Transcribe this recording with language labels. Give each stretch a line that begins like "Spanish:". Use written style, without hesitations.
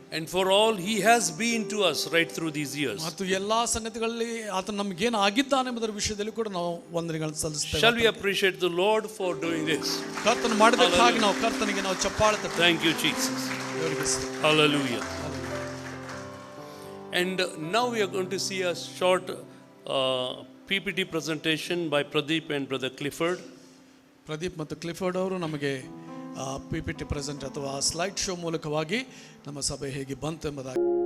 English: and for all He has been to us right through these years.
Kannada: ಮತ್ತು ಎಲ್ಲಾ ಸಂಗತಿಗಳಲ್ಲಿ ಆತ ನಮಗೇನು ಆಗಿದ್ದಾನೆ ಎಂಬುದರ ವಿಷಯದಲ್ಲಿ ಕೂಡ ನಾವು ವಂದನೆಗಳನ್ನು ಸಲ್ಲಿಸ್ತೇವೆ.
English: Shall we appreciate the Lord for doing this?
Kannada: ಕರ್ತನು ಮಾಡಿದಕ್ಕಾಗಿ ನಾವು ಕರ್ತನಿಗೆ ನಾವು ಚಪ್ಪಾಳೆ ತಟ್ಟುತ್ತೇವೆ.
English: Thank you, Jesus.
Kannada: ದೇವರಿಗೆ ಸ್ತೋತ್ರ.
English: Hallelujah. And now we are going to see a short PPT presentation by Pradeep and Brother Clifford.
Kannada: Pradeep ಮತ್ತು ಕ್ಲಿಫರ್ಡ್ ಅವರು ನಮಗೆ PPT ಪ್ರೆಸೆಂಟ್ ಅಥವಾ ಸ್ಲೈಡ್ ಶೋ ಮೂಲಕವಾಗಿ ನಮ್ಮ ಸಭೆ ಹೇಗೆ ಬಂತು ಎಂಬುದಾಗಿ